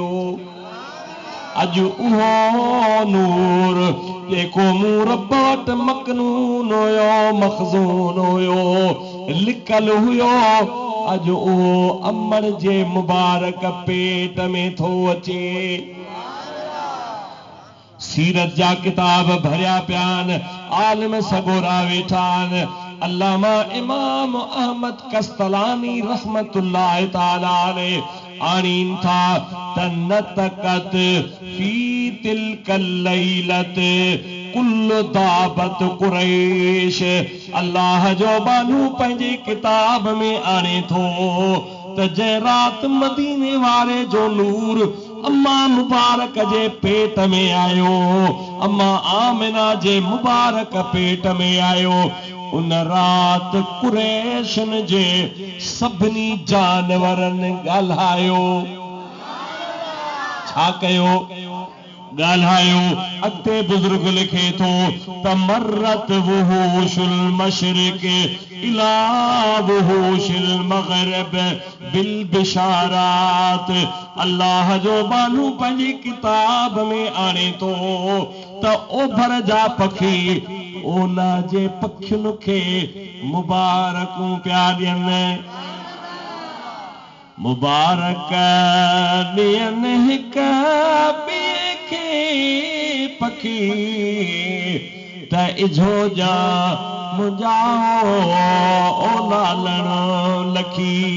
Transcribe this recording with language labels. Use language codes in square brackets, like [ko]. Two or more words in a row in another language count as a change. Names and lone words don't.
[sd] अॼु उहो नूर जेको मूं रब वटि मकनून हुयो, मखज़ून हुयो, लिकल हुयो, अॼु उहो अमर जे मुबारक पेट में थो अचे। सीरत जा किताब भरिया पियान, आलिम सगोरा वेठान। अल्लामा इमाम अहमद कस्तलानी [ar] رحمة الله تعالى عليه [sd] आणीन था [ar] تنطقت في تلك الليلة كل دابة قريش. [sd] अल्लाह जो बानू पंहिंजी किताब में आणे थो त जंहिं रात मदीने वारे जो नूर अम्मा मुबारक जे पेट में आयो, अम्मा आमिना जे मुबारक पेट में आयो, उन रात कुरैशन जे सभिनी जानवरनि ॻाल्हायो। छा कयो? ॻाल्हायो। अॻिते बुज़ुर्ग लिखे थो [ar] تمرت وحوش المشرق إلى وحوش المغرب بالبشارات. [sd] अल्लाह जो बानू पंहिंजी किताब में आणे थो त ओभर जा पखी ओला जे पखियुनि खे मुबारकूं पिया ॾियनि। मुबारक ॾियनि हिक ॿिए खे पखी त इझो जा मुंहिंजाओ ओ लालण लखी।